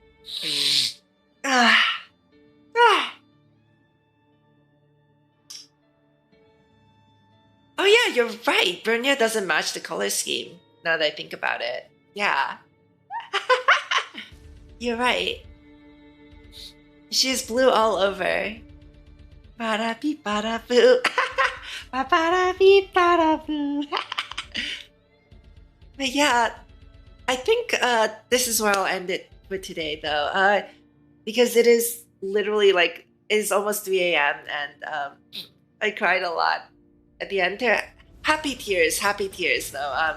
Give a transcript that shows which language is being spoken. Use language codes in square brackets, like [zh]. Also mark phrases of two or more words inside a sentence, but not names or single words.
[en] Oh yeah, you're right. Bronya doesn't match the color scheme, now that I think about it. Yeah. You're right. She's blue all over. Ba-da-bee, ba-da-boo. Ba-ba-da-bee, ba-da-boo. But yeah, I think this is where I'll end it for today, though. Because it is literally like, it's almost 3 a.m. and I cried a lot at the end. Happy tears though.